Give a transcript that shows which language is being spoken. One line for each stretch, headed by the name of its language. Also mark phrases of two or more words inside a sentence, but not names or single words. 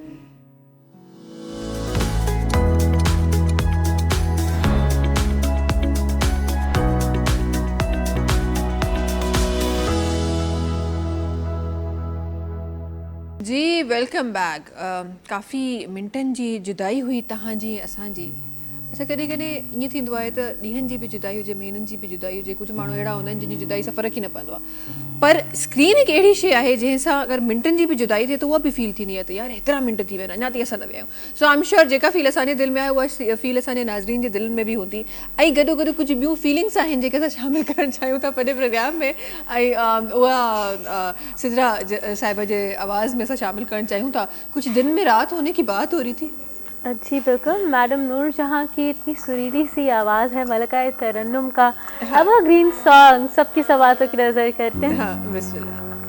English: جی welcome back.
Sindhi: کافی منٹن جی جدائی ہوئی تہاں جی اسان جی. اچھا کॾहिं کॾहिं ईअं थींदो आहे त ॾींहंनि जी बि जुदाई हुजे, महीननि जी बि जुदाई हुजे. कुझु माण्हू अहिड़ा हूंदा आहिनि जिन जी जुदाई सां फ़र्क़ु ई न पवंदो आहे, पर स्क्रीन हिकु अहिड़ी शइ आहे जंहिंसां अगरि मिंटनि जी बि जुदाई थिए त उहा बि फील थींदी आहे त यार हेतिरा मिंट थी विया, अञा ताईं असां न विया आहियूं. सो
English: I am sure
Sindhi: जेका फील असांजे दिलि में आहे उहा फील असांजे नाज़रीन जे दिलनि में बि हूंदी. ऐं गॾो गॾु कुझु ॿियूं फीलिंग्स आहिनि जेके असां शामिलु करणु चाहियूं था पंहिंजे प्रोग्राम में. ऐं उहा सिदरा साहिबा जे आवाज़ में असां शामिलु करणु चाहियूं था.
Urdu: کجھ دن میں رات ہونے کی بات ہو رہی تھی. جی بالکل. میڈم نور جہاں کی اتنی سریلی سی آواز ہے، ملکہ ترنم کا
English: evergreen song,
Urdu: سب کی سواتوں کی نظر کرتے ہیں. ہاں بسم اللہ.